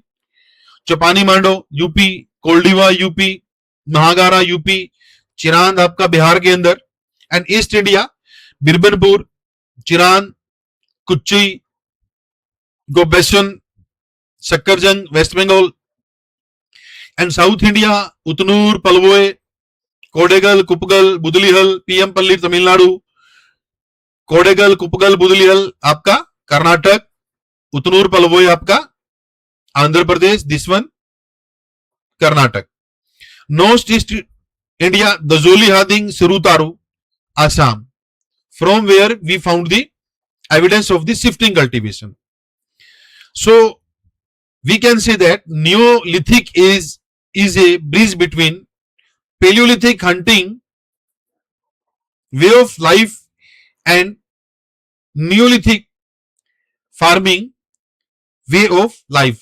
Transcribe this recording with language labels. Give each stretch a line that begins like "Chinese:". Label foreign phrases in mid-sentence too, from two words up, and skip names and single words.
Hindi: चौपानी मांडो यूपी, कोल्डिवा यूपी, महागारा यूपी, चिरांद आपका बिहार के अंदर। एंड ईस्ट इंडिया, बिरबनपुर, चिरांद, कुच्ची, गोबेशन, सक्करजंग वेस्ट बंगाल,
English: and South India, Utnur, Palvoy, Kodegal, Kupgal, Budlihal, PM Palli, Tamil Nadu, Kodegal, Kupgal, Budlihal,
Hindi: आपका कर्नाटक, Utnur, Palvoy आपका आंध्र प्रदेश,
English: this one कर्नाटक. North East India, Dazoli Hading, Sirutaru, Assam, from where we found the evidence of the shifting cultivation. So we can say that Neolithic is a bridge between Paleolithic hunting way of life and Neolithic farming way of life.